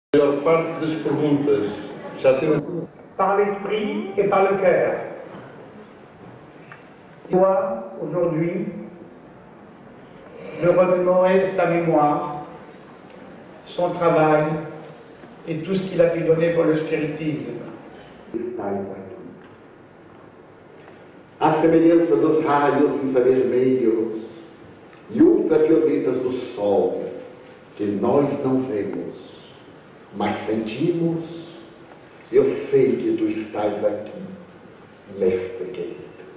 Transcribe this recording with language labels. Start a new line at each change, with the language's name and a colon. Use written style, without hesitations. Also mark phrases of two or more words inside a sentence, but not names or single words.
Portuguese: A maior parte das perguntas já temos.
French: Par l'esprit et par le cœur. Moi, aujourd'hui, de remémorer sa mémoire, son travail et tout ce qu'il a pu donner pour le spiritisme.
Portuguese: A semelhança dos raios infravermelhos e ultravioletas do sol, que nós não vemos, mas sentimos, eu sei que tu estás aqui, mestre querido.